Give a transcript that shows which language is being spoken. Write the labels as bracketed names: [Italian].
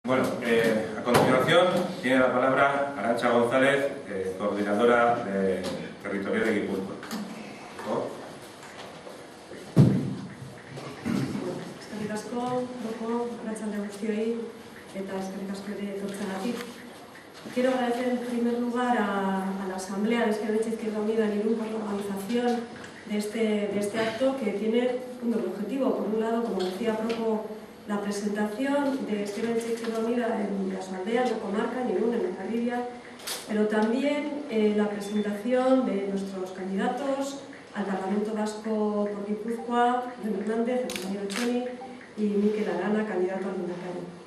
[Spanish] Bueno, a continuación tiene la palabra Arantxa González, coordinadora territorial de Guipúzcoa. [Basque] Eskerrik asko, arratsalde guztioi, eta eskerrik asko ere etortzeagatik. [Spanish] Quiero agradecer en primer lugar a la Asamblea de Ezker Izquierda Unida en Irún por la organización de este acto, que tiene un doble objetivo. Por un lado, como decía Proco, la presentación de Ezker Izquierda Unida en las aldeas, en la comarca, en Irún, en Hondarribia, pero también la presentación de nuestros candidatos al Parlamento Vasco por Guipúzcoa, Jon Hernández, el compañero Txoni, y Mikel Arana, candidato al Lehendakari.